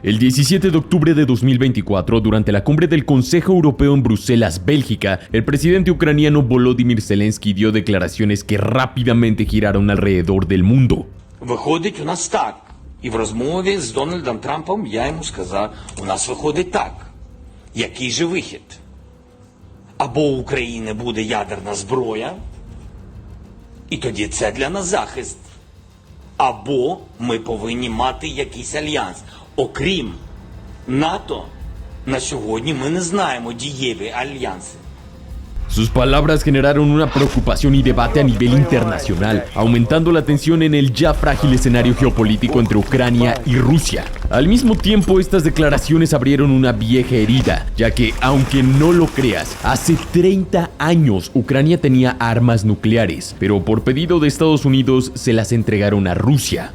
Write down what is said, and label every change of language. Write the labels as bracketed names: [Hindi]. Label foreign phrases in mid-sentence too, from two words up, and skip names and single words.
[Spanish] 17 de octubre de 2024, durante la cumbre del Consejo Europeo en Bruselas, Bélgica, el presidente ucraniano Volodymyr Zelensky dio declaraciones que rápidamente giraron alrededor del mundo. [Ukrainian] Виходить у нас так. І в розмові з Дональдом Трампом я йому сказав, у нас виходить так. Який же вихід? Або у України буде ядерна зброя, і тоді це для нас захист. Або ми повинні мати якийсь альянс. Окрім НАТО, на сьогодні ми не знаємо дієві альянси. [Spanish] Sus palabras generaron una preocupación y debate a nivel internacional, aumentando la tensión en el ya frágil escenario geopolítico entre Ucrania y Rusia. Al mismo tiempo, estas declaraciones abrieron una vieja herida, ya que, aunque no lo creas, hace 30 años Ucrania tenía armas nucleares, pero por pedido de Estados Unidos se las entregaron a Rusia.